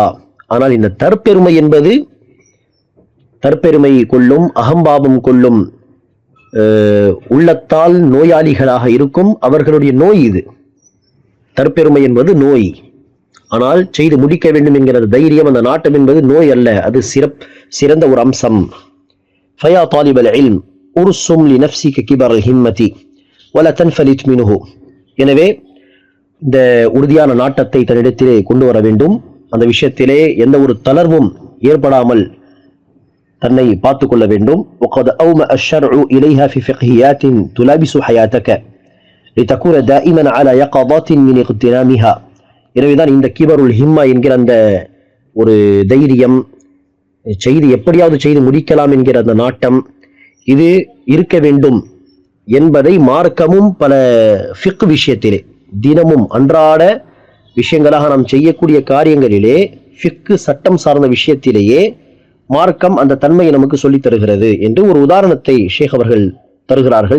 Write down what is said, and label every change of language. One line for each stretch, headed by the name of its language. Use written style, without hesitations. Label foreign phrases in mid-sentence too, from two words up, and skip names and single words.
Tamil: ஆனால் இந்த தற்பெருமை என்பது, தற்பெருமை கொள்ளும், அகம்பாவம் கொள்ளும் உள்ளத்தால் நோயாளிகளாக இருக்கும் அவர்களுடைய நோய் இது. தற்பெருமை என்பது நோய். ஆனால் செய்து முடிக்க வேண்டும் என்கிற தைரியம், அந்த நாட்டம் என்பது நோய் அல்ல, அது சிறந்த ஒரு அம்சம்.
Arabic: فيا طالب العلم ارسم لنفسك كبر الهمة ولا تنفلت منه.
Tamil: எனவே இந்த உறுதியான நாட்டத்தை தன்னிடத்திலே கொண்டு வர வேண்டும். அந்த விஷயத்திலே எந்த ஒரு தளர்வும் ஏற்படாமல் தன்னை பார்த்துக் கொள்ள வேண்டும்.
Arabic: وقد أومأ الشرع إليها في فقهيات تلابس حياتك لتكون دائما على يقظة من اغتنامها.
Tamil: எனவேதான் இந்த
Arabic: كبر الهمة
Tamil: என்கிற அந்த ஒரு தைரியம், செய்து எப்படியாவது செய்து முடிக்கலாம் என்கிற அந்த நாட்டம், இது இருக்க வேண்டும் என்பதை மார்க்கமும் பல ஃபிக் விஷயத்திலே, தினமும் அன்றாட விஷயங்களாக நாம் செய்யக்கூடிய காரியங்களிலே, ஃபிக்கு சட்டம் சார்ந்த விஷயத்திலேயே மார்க்கம் அந்த தன்மையை நமக்கு சொல்லித் தருகிறது என்று ஒரு உதாரணத்தை ஷேக் அவர்கள் தருகிறார்கள்.